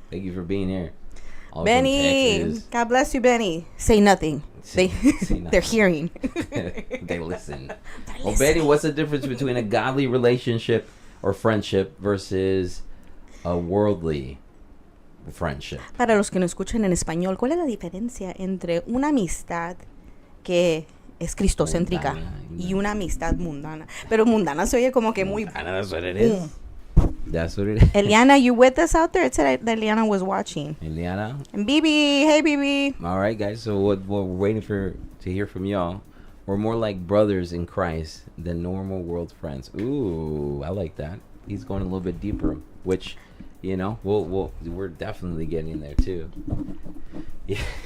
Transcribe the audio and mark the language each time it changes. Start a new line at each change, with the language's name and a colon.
English: Thank you for being here. All Benny, God bless you, Benny. Say nothing. Say nothing. They're hearing. They listen. Well, Benny, what's the difference between a godly relationship or friendship versus a worldly friendship?
Spanish: Para los que no escuchan en español, ¿cuál es la diferencia entre una amistad que es cristocéntrica y una amistad mundana? Pero mundana se oye como que muy...
English: That's what it is. That's what it is. Eliana, you with us out there? It said that Eliana was watching. Eliana. And BB. Hey, BB. All right, guys. So what we're waiting to hear from y'all. We're more like brothers in Christ than normal world friends. Ooh, I like that. He's going a little bit deeper, which, we're definitely getting there too. Yeah.